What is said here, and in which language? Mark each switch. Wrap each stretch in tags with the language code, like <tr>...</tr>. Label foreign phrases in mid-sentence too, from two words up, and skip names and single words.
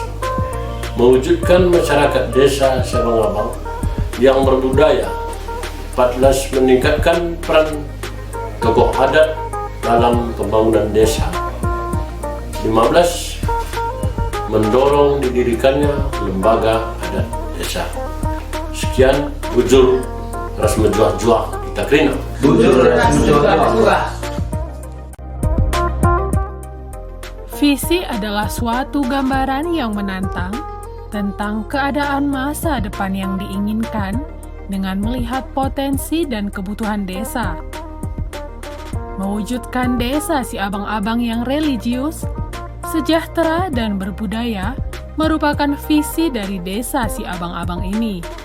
<id>Mewujudkan masyarakat desa Sabang-Abang yang berbudaya. 14. Meningkatkan peran tokoh adat dalam pembangunan desa. 15. Mendorong didirikannya lembaga adat desa. Sekian,</id> <btx>bujur ras menjuah-juah kita kerina. Bujur ras menjuah-juah.</btx> <id>Visi adalah suatu gambaran yang menantang tentang keadaan masa depan yang diinginkan dengan melihat potensi dan kebutuhan desa. Mewujudkan desa si abang-abang yang religius, sejahtera, dan berbudaya merupakan visi dari desa si abang-abang ini.</id>